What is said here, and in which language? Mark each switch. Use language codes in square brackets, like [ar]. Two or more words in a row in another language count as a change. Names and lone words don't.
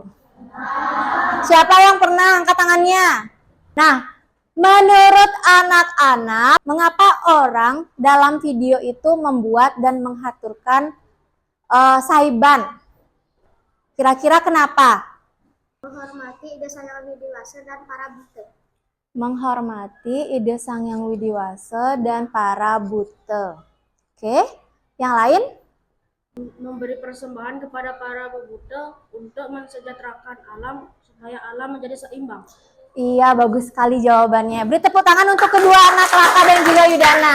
[id] Siapa yang pernah angkat tangannya? Nah, menurut anak-anak, mengapa orang dalam video itu membuat dan menghaturkan Saiban? Kira-kira kenapa? Menghormati Ida Sang Hyang Widi Wase dan para buta. Menghormati Ida Sang Hyang Widi Wase dan para buta. Oke, yang lain? Memberi persembahan kepada para pemuda untuk mensejahterakan alam supaya alam menjadi seimbang. Iya, bagus sekali jawabannya. Beri tepuk tangan untuk kedua anak Laka dan juga Yudana.